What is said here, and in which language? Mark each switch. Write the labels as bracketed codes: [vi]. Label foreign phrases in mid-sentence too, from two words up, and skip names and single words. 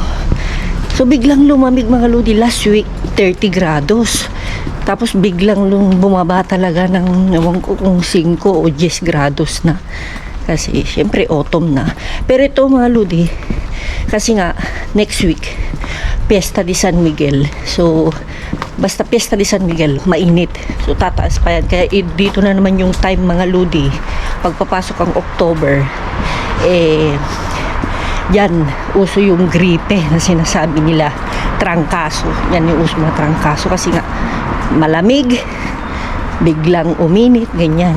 [tl] So biglang lumamig mga Lodi [en] last week, [tl] 30 grados, tapos biglang bumaba talaga ng ewan ko kung 5 o 10 grados na, kasi syempre autumn na. Pero ito mga Lodi, kasi nga [en] next week [tl] Fiesta de San Miguel. So, basta Fiesta de San Miguel, mainit. So, tataas pa yan. Kaya dito na naman yung time mga Lodi. Pagpapasok ang October, yan, uso yung gripe na sinasabi nila. Trangkaso. Yan yung uso na trangkaso. Kasi nga, malamig, biglang uminit, ganyan.